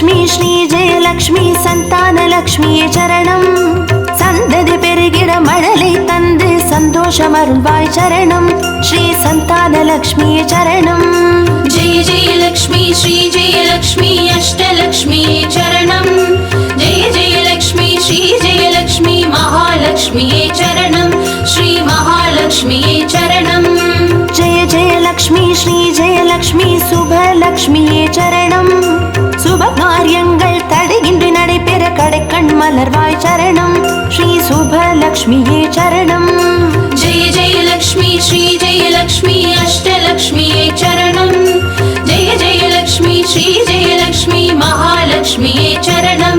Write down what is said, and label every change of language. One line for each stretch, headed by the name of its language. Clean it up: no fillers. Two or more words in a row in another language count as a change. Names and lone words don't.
Tamil: ஸ்ரீ ஜெயலக்ஷ்மி சந்தானலக்ஷ்மியே சரணம். சந்ததி பெருகிட மழலை தந்து சந்தோஷம் அருள்வாய் சரணம். ஸ்ரீ சந்தானலக்ஷ்மியே சரணம்.
Sanskrit: जय जय लक्ष्मी श्री जय लक्ष्मी अष्टलक्ष्मी चरणं. जय जय लक्ष्मी श्री जय लक्ष्मी महालक्ष्मी चरणं. श्री महालक्ष्मी चरणं. जय जय लक्ष्मी श्री जय लक्ष्मी
Tamil: சுபலக்ஷ்மியே சரணம். சுப காரியங்கள் தடையின்றி நடைபெற கடைக்கண் மலர்வாய் சரணம். ஸ்ரீ சுபலக்ஷ்மியே சரணம்.
Sanskrit: जय जय लक्ष्मी श्री जय लक्ष्मी अष्टलक्ष्मी चरणं. जय जय लक्ष्मी श्री जय लक्ष्मी महालक्ष्मी चरणं.